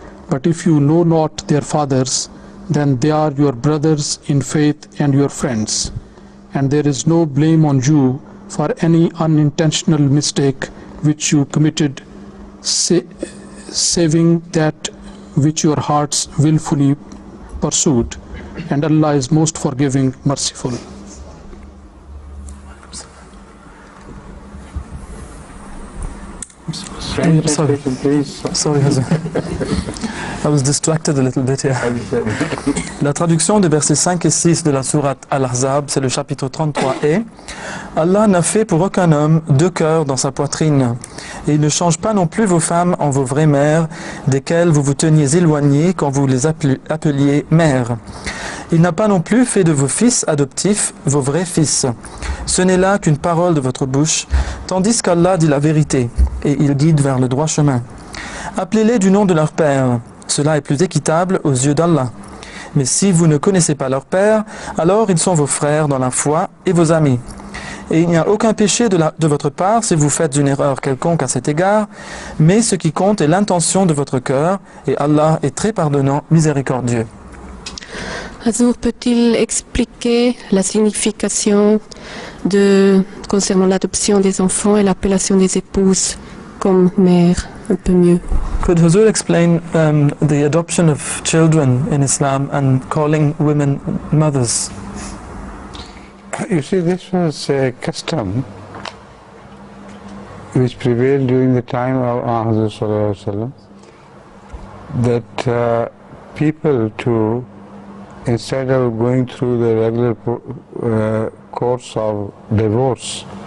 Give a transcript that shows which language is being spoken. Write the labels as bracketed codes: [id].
[en] But if you know not their fathers, then they are your brothers in faith and your friends, and there is no blame on you for any unintentional mistake which you committed, saving that which your hearts willfully pursued, and Allah is most forgiving, merciful. Sorry, Hazur. I was distracted a little bit here. [fr] La traduction des versets 5 et 6 de la sourate Al-Ahzab, c'est le chapitre 33 est: Allah n'a fait pour aucun homme deux cœurs dans sa poitrine, et il ne change pas non plus vos femmes en vos vraies mères, desquelles vous vous teniez éloignés quand vous les appeliez mères. Il n'a pas non plus fait de vos fils adoptifs vos vrais fils. Ce n'est là qu'une parole de votre bouche, tandis qu'Allah dit la vérité, et il guide vers le droit chemin. Appelez-les du nom de leur père, cela est plus équitable aux yeux d'Allah. Mais si vous ne connaissez pas leur père, alors ils sont vos frères dans la foi et vos amis. Et il n'y a aucun péché de votre part si vous faites une erreur quelconque à cet égard, mais ce qui compte est l'intention de votre cœur, et Allah est très pardonnant, miséricordieux. Hazur peut-il expliquer la signification concernant l'adoption des enfants et l'appellation des épouses comme mère un peu mieux? [en] Could Hazur explain the adoption of children in Islam and calling women mothers? You see, this was a custom which prevailed during the time of Hazrat Sallallahu Alaihi Wasallam, that people to, instead of going through the regular course of divorce,